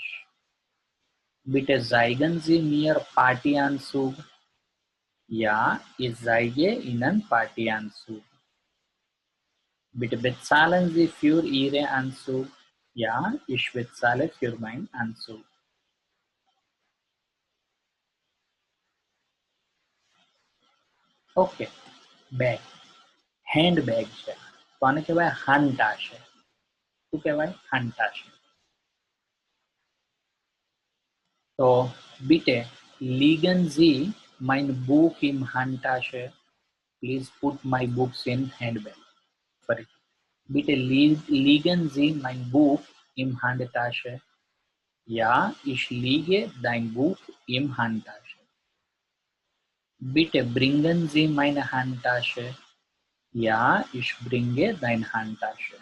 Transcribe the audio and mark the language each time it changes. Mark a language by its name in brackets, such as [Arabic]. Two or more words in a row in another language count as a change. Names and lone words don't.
[German] Bitte zeigen Sie mir Partyanzug. Ja, ich zeige Ihnen Partyanzug. Bitte bezahlen Sie für Ihren Anzug. Ja, ich bezahle für meinen Anzug. [Gujarati] ઓકે, બેગ, હેન્ડ બેગ છે, તો આને કહેવાય હાન્ટાશે. શું કહેવાય? હાન્ટાશે. [German] તો bitte legen Sie mein Buch im Handtasche. [English] Please put my books in handbag. Sorry. [German] Bitte legen Sie mein Buch im Handtasche. Ja, ich lege dein Buch im Handtasche. Bitte bringen Sie meine Handtasche. Ja, ich bringe deine Handtasche.